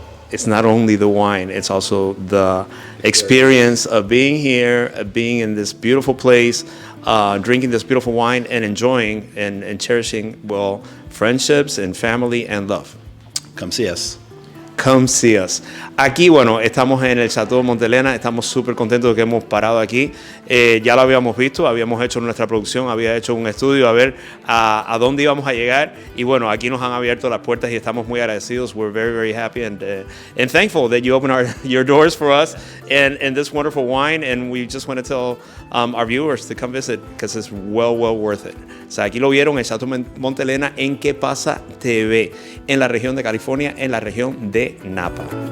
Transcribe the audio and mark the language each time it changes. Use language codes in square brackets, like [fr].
[en] It's not only the wine, it's also the experience of being here, being in this beautiful place, drinking this beautiful wine and enjoying and cherishing, well, friendships and family and love. Come see us. Come see us. [es] Aquí, bueno, estamos en el Chateau Montelena, estamos súper contentos de que hemos parado aquí. Ya lo habíamos visto, habíamos hecho nuestra producción, había hecho un estudio a ver a dónde íbamos a llegar. Y bueno, aquí nos han abierto las puertas y estamos muy agradecidos. [en] We're very, very happy and thankful that you opened your doors for us and this wonderful wine. And we just want to tell our viewers to come visit because it's well worth it. [es] O sea, aquí lo vieron en Chateau Montelena en ¿Qué pasa TV? En la región de California, en la región de Napa.